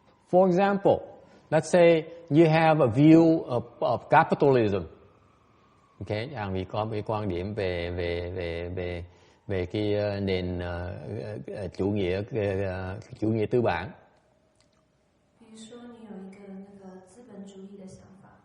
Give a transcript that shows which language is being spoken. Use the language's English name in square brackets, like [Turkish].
[English] For example, let's say you have a view of capitalism. [Vietnamese] Okay, vì có một cái quan điểm về cái nền chủ nghĩa tư bản. [Chinese] 比如说你有一个那个资本主义的想法。